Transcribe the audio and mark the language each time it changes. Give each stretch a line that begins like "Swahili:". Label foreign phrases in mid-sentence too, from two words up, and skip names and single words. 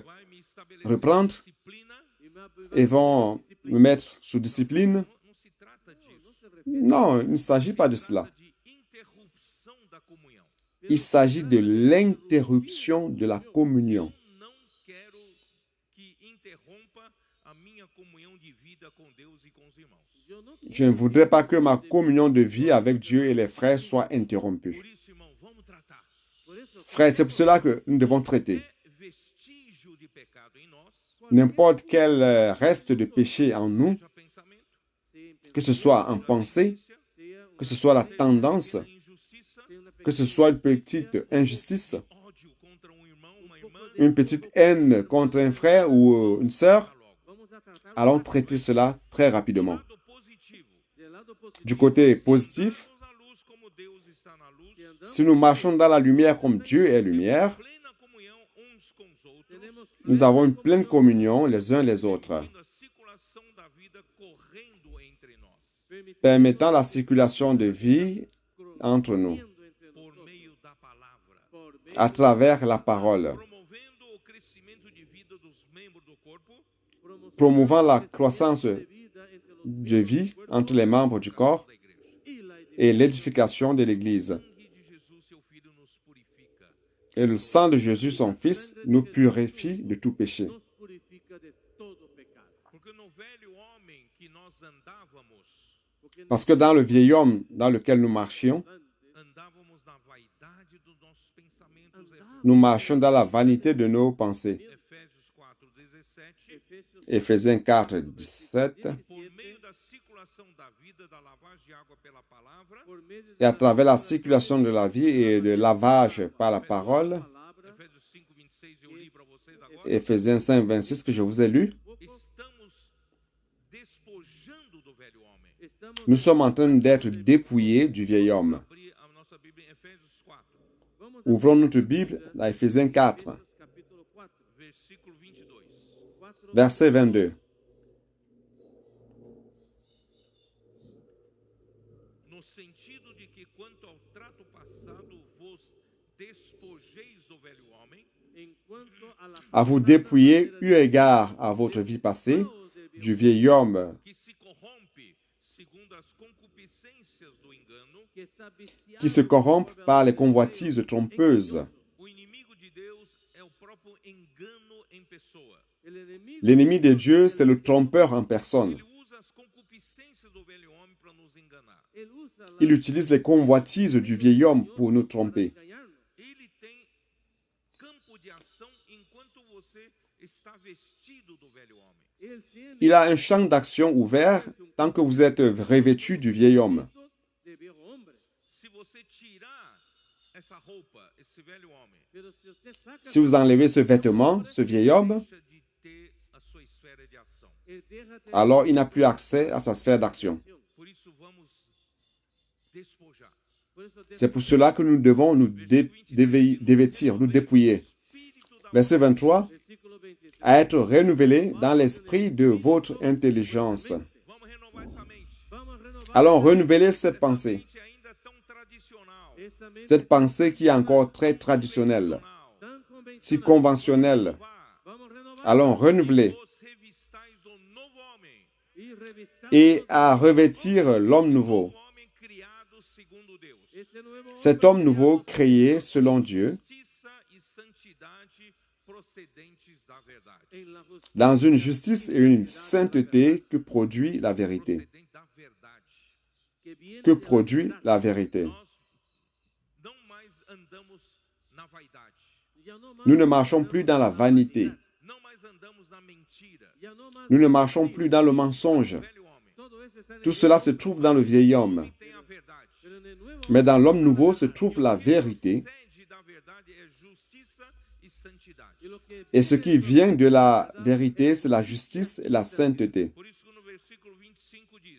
Portuguese: vai me estabelecer
French: reprendre
Portuguese: disciplina.
Spanish: y me va-
French: et vont me mettre sous discipline.
Portuguese: Não se trata disso.
Spanish: no se refiere
French: Non, il ne s'agit pas de cela.
Portuguese: Trata de interrupção da comunhão.
French: Il s'agit de l'interruption de la communion.
Portuguese: Eu não quero que interrompa a minha comunhão de vida com Deus e com os irmãos.
Spanish: yo no
French: Je ne voudrais pas que ma communion de vie avec Dieu et les frères soit interrompue.
Portuguese: Por isso, irmão, vamos tratar.
Spanish: por eso
French: Frères, c'est pour cela que nous devons traiter
Portuguese: Qualquer vestígio de pecado em nós,
French: n'importe quel reste de péché en nous,
Portuguese: seja pensamento,
Spanish: sea en
French: que ce soit en pensée,
Spanish: sea
French: que ce soit la tendance,
Portuguese: injustiça,
Spanish: una
French: que ce soit une petite injustice,
Portuguese: ódio contra um irmão, uma irmã,
French: une petite haine contre un frère ou une sœur,
Portuguese: logo.
Spanish: vamos a tratar
French: allons traiter cela très rapidement.
Portuguese: Lado positivo.
Spanish: del lado positivo.
French: Du côté positif,
Portuguese: Andamos na luz como Deus está na luz.
Spanish: Si andamos,
French: si nous marchons dans la lumière comme Dieu est lumière,
Portuguese: Plena comunhão uns com os outros.
Spanish: tenemos
French: nous avons une pleine communion les uns les autres,
Portuguese: Permitindo a circulação da vida correndo entre nós.
French: permettant la circulation de vie entre nous,
Spanish: corriendo entre Por nosotros,
Portuguese: meio da palavra.
Spanish: por medio
French: à travers la parole,
Portuguese: Promovendo o crescimento de vida dos membros do corpo.
French: promouvant la croissance
Spanish: de vida entre los
French: de vie entre les membres du corps
Portuguese: Da igreja.
Spanish: y la
French: et l'édification de l'Église.
Portuguese: O sangue de Jesus, seu Filho, nos purifica.
French: Et le sang de Jésus, son Fils, nous purifie de tout péché.
Spanish: nos purifica de todo pecado.
Portuguese: Porque no velho homem que nós andávamos,
Spanish: Porque
French: Parce que dans le vieil homme dans lequel nous marchions,
Portuguese: andávamos na vaidade dos nossos pensamentos.
French: nous marchions dans la vanité de nos pensées.
Portuguese: Efésios 4:17.
French: Éphésiens 4, 17.
Portuguese: Por meio da circulação da vida, da lavagem de água pela palavra.
Spanish: por medio
French: Et à travers la circulation de la vie et de lavage par la parole,
Portuguese: palavra Efésios 5:26 eu li para vocês agora.
French: Éphésiens 5, 26 que je vous ai lu,
Portuguese: Estamos despojando do velho homem.
Spanish: estamos
French: nous sommes en train d'être dépouillés du vieil homme.
Portuguese: Abrir a nossa Bíblia em Efésios 4,
Spanish: vamos
French: Ouvrons notre Bible à Éphésiens 4,
Portuguese: capítulo 4, versículo 22.
Spanish: 4
French: verset 22.
Portuguese: No sentido de que quanto ao trato passado vos despojeis do velho homem,
Spanish: en cuanto a la
French: À vous dépouiller eu égard à votre vie passée, du vieil homme
Portuguese: que se corrompe segundo as concupiscências do engano,
Spanish: que está viciado
French: qui se corrompent par les convoitises trompeuses.
Portuguese: o inimigo de Deus é o próprio engano em pessoa.
Spanish: el enemigo
French: L'ennemi de Dieu, c'est le trompeur en personne.
Portuguese: Ele usa as concupiscências do velho homem para nos enganar.
Spanish: él usa la
French: Il utilise les convoitises du vieil homme pour nous tromper.
Spanish: engañarnos.
Portuguese: Ele tem campo de ação enquanto você está vestido do velho homem.
Spanish: Él tiene
French: Il a un champ d'action ouvert tant que vous êtes revêtu du vieil homme.
Spanish: de
Portuguese: se você tirar essa roupa, esse velho homem,
Spanish: Pero se usted saca
French: Si vous enlevez ce vêtement, ce vieil homme,
Portuguese: deixa de ter a sua esfera de ação.
Spanish: él deja de
French: alors il n'a plus accès à sa sphère d'action.
Portuguese: Por isso vamos despojar.
Spanish: Por eso
French: C'est pour cela que nous devons nous dévêtir, nous dépouiller.
Portuguese: Espírito da
French: Verset 23,
Portuguese: versículo 23.
French: à être renouvelés dans l'esprit de votre intelligence.
Portuguese: Vamos renovar essa mente.
Spanish: Vamos a renovar
French: Allons renouveler cette pensée.
Portuguese: Mente ainda tão tradicional.
Spanish: esta mente
French: Cette pensée qui est encore très traditionnelle,
Spanish: tan convencional.
French: si conventionnelle.
Spanish: Vamos a renovar
French: Allons renouveler
Portuguese: Os revistais do novo homem.
Spanish: y revistar
French: et à revêtir l'homme nouveau.
Portuguese: O homem criado segundo Deus.
Spanish: este nuevo
French: Cet homme nouveau créé selon Dieu
Portuguese: Justiça e santidade procedentes da verdade.
Spanish: en la justicia
French: dans une justice et une sainteté que produit la vérité.
Portuguese: Procedente da verdade.
Spanish: que viene
French: Que
Spanish: de la
French: produit
Spanish: verdad.
French: la vérité.
Portuguese: Nós não mais andamos na vaidade.
Spanish: Ya no más
French: Nous ne marchons plus dans la vanité.
Portuguese: Não mais andamos na mentira.
Spanish: ya no más
French: Nous ne marchons plus dans le mensonge.
Portuguese: Velho homem
Spanish: todo eso está en
French: Tout
Spanish: el
French: cela se trouve dans le vieil homme.
Portuguese: tem a verdade.
Spanish: pero en el nuevo
French: Mais dans l'homme nouveau se trouve la vérité.
Portuguese: Sede da verdade é justiça e santidade.
Spanish: y lo que
French: Et ce qui vient de la vérité, c'est la justice et la sainteté.
Portuguese: Por isso que no versículo 25 diz: